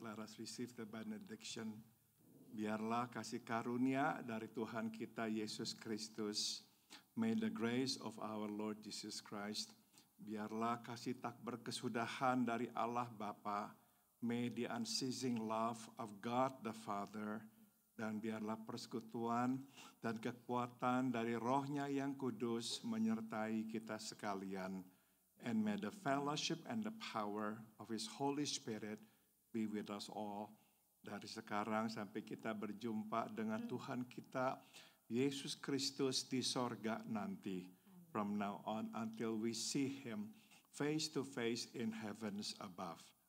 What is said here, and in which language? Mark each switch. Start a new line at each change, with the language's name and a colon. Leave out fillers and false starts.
English: Let us receive the benediction.
Indonesian: Biarlah kasih karunia dari Tuhan kita Yesus Kristus.
English: May the grace of our Lord Jesus Christ.
Indonesian: Biarlah kasih tak berkesudahan dari Allah Bapa.
English: May the unceasing love of God the Father.
Indonesian: Dan biarlah persekutuan dan kekuatan dari Roh-Nya yang kudus menyertai kita sekalian.
English: And may the fellowship and the power of His Holy Spirit be with us all.
Indonesian: Dari sekarang sampai kita berjumpa dengan Tuhan kita, Yesus Kristus di sorga nanti.
English: From now on until we see Him face to face in heavens above.